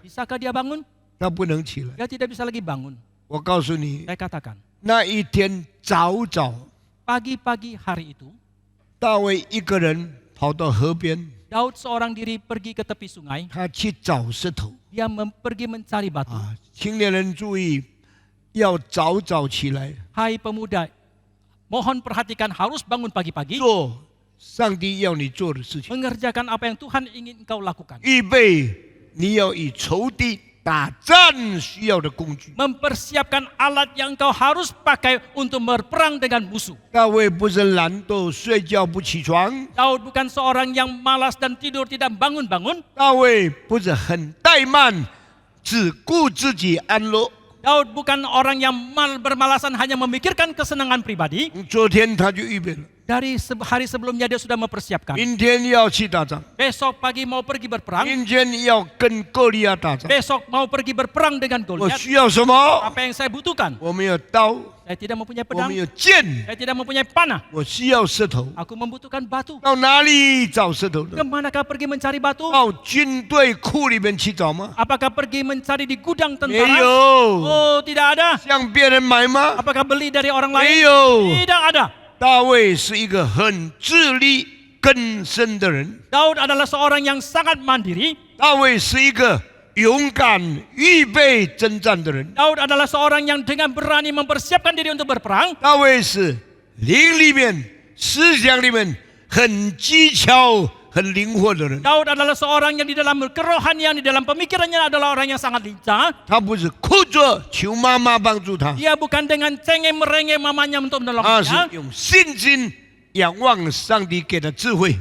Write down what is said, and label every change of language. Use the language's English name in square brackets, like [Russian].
[Indonesian] Bisakah dia bangun? [Chinese] 他不能起来。 [Indonesian] Dia tidak bisa lagi bangun. [Chinese] 我告诉你， [Indonesian] Saya katakan, [Chinese] 那一天早早， [Indonesian] pagi-pagi hari itu, [Chinese] 大卫一个人跑到河边， [Indonesian] Daud seorang diri pergi ke tepi sungai. [Chinese] 他去找石头 [Indonesian] Dia pergi mencari batu. 啊！ [Chinese] 青年人注意，要早早起来 [Indonesian] Hai pemuda, mohon perhatikan harus bangun pagi-pagi. [Chinese] 做上帝要你做的事情， [Indonesian] Mengerjakan apa yang Tuhan ingin engkau lakukan. [Chinese] 预备你要与仇敌打战需要的工具。 [Indonesian] Mempersiapkan alat yang engkau harus pakai untuk berperang dengan musuh. [Chinese] 大卫不是懒惰睡觉不起床， [Indonesian] Daud bukan seorang yang malas dan tidur tidak bangun-bangun. [Chinese] 大卫不是很怠慢，只顾自己安乐。 [Indonesian] Daud bukan orang yang bermalasan hanya memikirkan kesenangan pribadi. [Chinese] 昨天他就预备了， [Indonesian] Dari hari sebelumnya dia sudah mempersiapkan. [Chinese] 明天要去打仗， [Indonesian] Besok pagi mau pergi berperang. [Chinese] 明天要跟歌利亚打仗。 [Indonesian] Besok mau pergi berperang dengan [Chinese] 我 [Indonesian] Goliat. [Chinese] 需要什么？ [Indonesian] Apa yang saya butuhkan? [Chinese] 我们有刀， [Indonesian] Saya tidak mempunyai [Chinese] 我 [Indonesian] pedang. [Chinese] 们有剑， [Indonesian] Saya tidak mempunyai panah. [Chinese] 我需要石头。 [Indonesian] Aku membutuhkan batu. [Chinese] 到哪里找石头呢？ [Indonesian] Kemanakah pergi mencari batu? [Chinese] 到军队库里面去找吗？ [Indonesian] Apakah pergi mencari di gudang [Chinese] 没 [Indonesian] tentara? [Chinese] 有。 [Indonesian] Oh, tidak ada. [Chinese] 向别人买吗？ [Indonesian] Apakah beli dari orang [Chinese] 没 [Indonesian] lain? [Chinese] 有。 [Indonesian] Tidak ada. [Chinese] 大卫是一个很自力更生的人， [Indonesian] Daud adalah seorang yang sangat mandiri. [Chinese] 大卫是一个勇敢预备征战的人， [Indonesian] Daud adalah seorang yang dengan berani mempersiapkan diri untuk berperang. [Chinese] 大卫是灵里面、思想里面很技巧、很灵活的人。 [Indonesian] Daud adalah seorang yang di dalam kerohanian, di dalam pemikirannya adalah orang yang sangat lincah. [Chinese] 他不是哭着求妈妈帮助他， [Indonesian] Dia bukan dengan cengeng merengek mamanya untuk [Chinese] 他 [Indonesian] menolong [Chinese] 是 [Indonesian] dia, [Chinese] 用信心仰望上帝给的智慧。